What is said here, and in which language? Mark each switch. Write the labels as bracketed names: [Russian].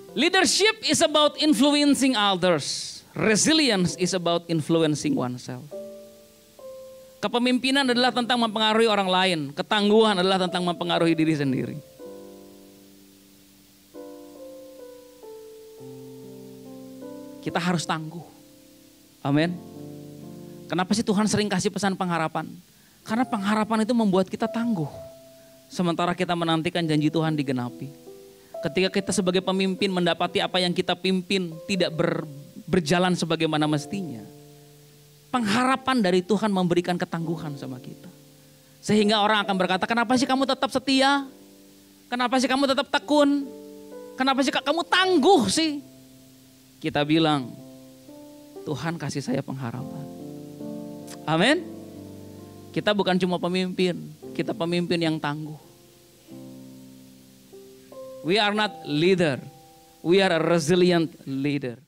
[English] Leadership is about influencing others. Resilience is about influencing oneself. [Indonesian] Kepemimpinan adalah tentang mempengaruhi orang lain. Ketangguhan adalah tentang mempengaruhi diri sendiri. Kita harus tangguh. Amin. Kenapa sih Tuhan sering kasih pesan pengharapan? Karena pengharapan itu membuat kita tangguh. Sementara kita menantikan janji Tuhan digenapi. Ketika kita sebagai pemimpin mendapati apa yang kita pimpin tidak berjalan sebagaimana mestinya. Pengharapan dari Tuhan memberikan ketangguhan sama kita. Sehingga orang akan berkata, kenapa sih kamu tetap setia? Kenapa sih kamu tetap tekun? Kenapa sih kamu tangguh sih? Kita bilang, Tuhan kasih saya pengharapan. Amin. Kita bukan cuma pemimpin, kita pemimpin yang tangguh. [English] We are not leader, we are a resilient leader.